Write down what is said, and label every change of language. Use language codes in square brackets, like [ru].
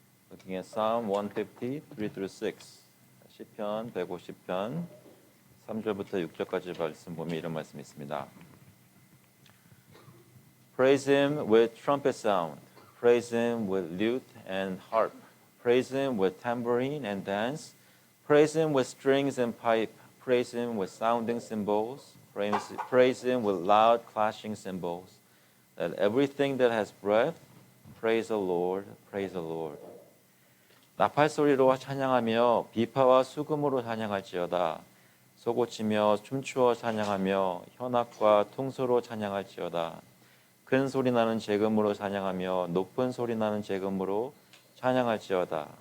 [en] Looking at Psalm 150, 3 through 6. [ko] 시편 150편 3절부터 6절까지 말씀 보면 이런 말씀이 있습니다. [en] Praise him with trumpet sound. Praise him with lute and harp. Praise him with tambourine and dance. Praise him with strings and pipe. Praise him with sounding cymbals. Praise him with loud clashing cymbals. Let everything that has breath praise the Lord. Praise the Lord. [ko] 나팔 소리로 찬양하며 비파와 수금으로 찬양할지어다. 소고치며 춤추어 찬양하며 현악과 퉁소로 찬양할지어다. 큰 소리 나는 재금으로 찬양하며 높은 소리 나는 재금으로 찬양할지어다.